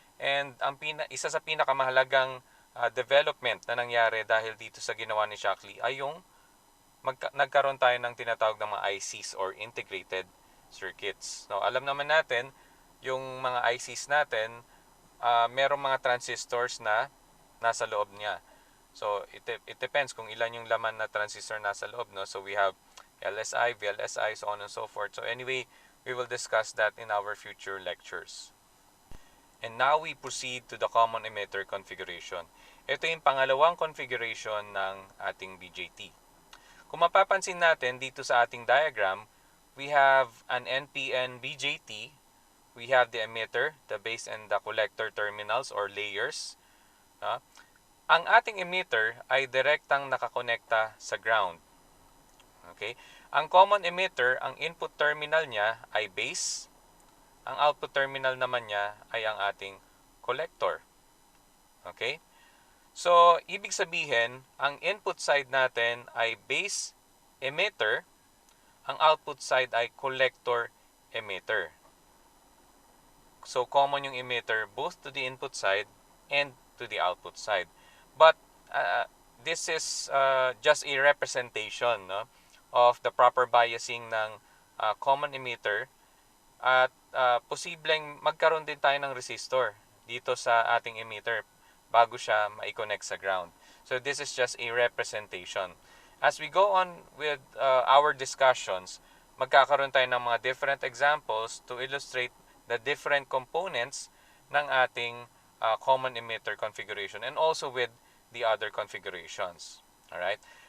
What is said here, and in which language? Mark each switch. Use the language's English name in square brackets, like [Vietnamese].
[Filipino] And isa sa pinakamahalagang development na nangyari dahil dito sa ginawa ni Shockley ay yung nagkaroon tayo ng tinatawag ng mga ICs or integrated circuits. No, alam naman natin yung mga ICs natin, merong mga transistors na nasa loob niya. [English] So it depends [Filipino] kung ilan yung laman na transistor nasa loob, no? [English] So we have LSI, VLSI, so on and so forth. So anyway, we will discuss that in our future lectures. And now we proceed to the common emitter configuration. [Filipino] Ito yung pangalawang configuration ng ating BJT. Kung mapapansin natin dito sa ating diagram, [English] we have an NPN BJT. We have the emitter, the base, and the collector terminals or layers. [Filipino] Ang ating emitter ay direktang nakakonekta sa ground. Okay? Ang common emitter, ang input terminal niya ay base. Ang output terminal naman niya ay ang ating collector. Okay? So, ibig sabihin, ang input side natin ay base emitter, ang output side ay collector emitter. [English] So, common yung emitter both to the input side and to the output side. But, this is just a representation, no, of the proper biasing ng common emitter. [Filipino] At posibleng magkaroon din tayo ng resistor dito sa ating emitter bago siya ma-connect sa ground. [English] So this is just a representation. As we go on with our discussions, [Filipino] magkakaroon tayo ng mga [English] different examples to illustrate the different components ng ating common emitter configuration and also with the other configurations. Alright?